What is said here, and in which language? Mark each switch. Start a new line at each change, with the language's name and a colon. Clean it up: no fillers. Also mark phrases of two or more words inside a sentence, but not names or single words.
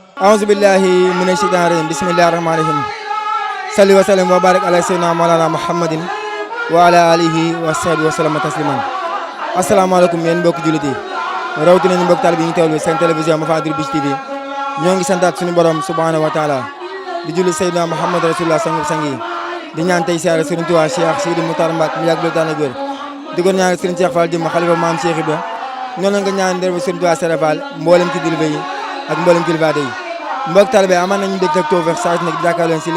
Arabic: أعوذ بالله من الشيطان الرجيم بسم الله الرحمن الرحيم صلي وسلم وبارك على سيدنا مولانا محمد وعلى آله وصحبه وسلم تسليما
Wolof: asalaamaaleykum yéen mbokki jullit yi rawatina ñu mbokk taalibe yi ñu teewlu seen télévision Mafatihoul Bichri TV ñoo ngi santaat suñu borom
Arabic: سبحانه وتعالى
Wolof: di julli Seydina Muhammad rasulullah sang yi di ñaan tey siyaare Serigne Touba Cheikh Sidi Moutar Mbacke mu yàgg loolu daan ak wér di ko ñaan Serigne Cheikh Fall jëm xalifa maam Cheikh Ibra noonu la nga ñaan der Serigne Touba Serap Fall mboolem ci kilifa yi ak mboolem kilifa yi mbokk taalibe amaan nañu dégg ak tawfeex saa su nekk jàkkaarloo leen si li